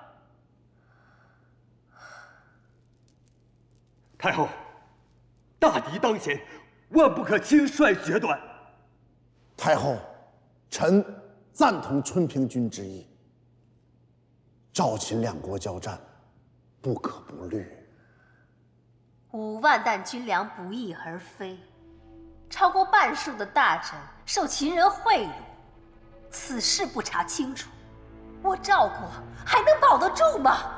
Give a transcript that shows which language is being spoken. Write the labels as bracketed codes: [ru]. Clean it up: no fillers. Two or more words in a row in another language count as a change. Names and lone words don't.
[zh] 太后，大敌当前，万不可轻率决断。太后，臣贊同春平君之意。赵秦两國交戰，不可不慮。 5萬擔軍糧不翼而飛，超過半數的大臣受秦人賄賂，此事不查清楚，我趙國還能保得住嗎？